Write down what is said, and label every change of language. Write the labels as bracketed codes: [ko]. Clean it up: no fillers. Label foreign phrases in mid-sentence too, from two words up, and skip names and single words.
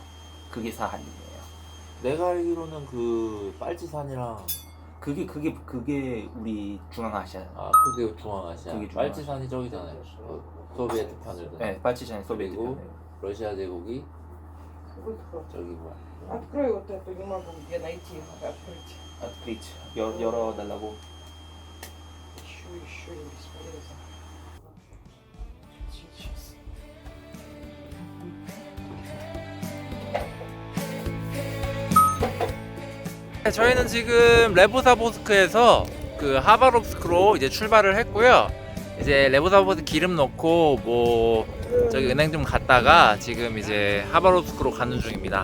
[ko] 그게 사할린이에요. 내가 알기로는 그 빨치산이랑 그게 우리 중앙아시아. 그게 중앙아시아. 그게 중앙아시아. 빨치산이 저기잖아요. 소비에트 편을. 네, 빨치산이 소비에트 그리고 편이에요. 러시아 제국이 저기 뭐야? [ru] Открой вот эту, не могу где найти, надо открыть. [ko] открыть. 열어달라고. [ru] Еще не бесполезно. Сейчас. [ko] 저희는 지금 레보사보스크에서 그 하바롭스크로 이제 출발을 했고요. 이제 레보사보스크 기름 넣고 뭐 저기 은행 좀 갔다가 지금 이제 하바롭스크로 가는 중입니다.